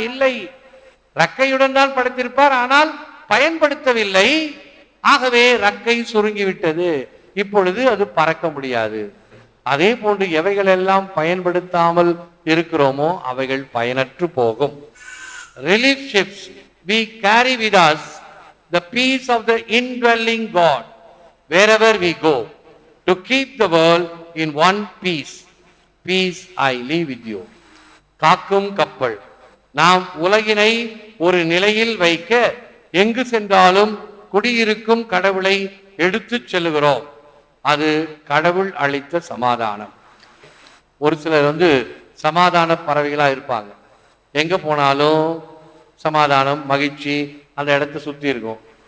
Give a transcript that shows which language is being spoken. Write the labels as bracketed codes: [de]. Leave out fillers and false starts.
[ta] இல்லை, ரக்கையுடன் தான் படைத்திருப்பார், ஆனால் பயன்படுத்தவில்லை. ஆகவே ரக்கை சுருங்கி விட்டது. இப்பொழுது அது பறக்க முடியாது. அதே போன்று எவைகள் எல்லாம் பயன்படுத்தாமல் இருக்கிறோமோ அவைகள் பயனற்று போகும். [en] Relief ships, we carry with us the peace of the indwelling God wherever we go, to keep the world in one peace. Peace I leave with you. [ta] காக்கும் கப்பல். நாம் உலகினை ஒரு நிலையில் வைக்க எங்கு சென்றாலும் குடியிருக்கும் கடவுளை எடுத்து செல்லுகிறோம். அது கடவுள் அளித்த சமாதானம். ஒரு சிலர் சமாதான பறவைகளா இருப்பாங்க. எங்க போனாலும் சமாதானம், மகிழ்ச்சி அந்த இடத்த சுத்தி இருக்கும்.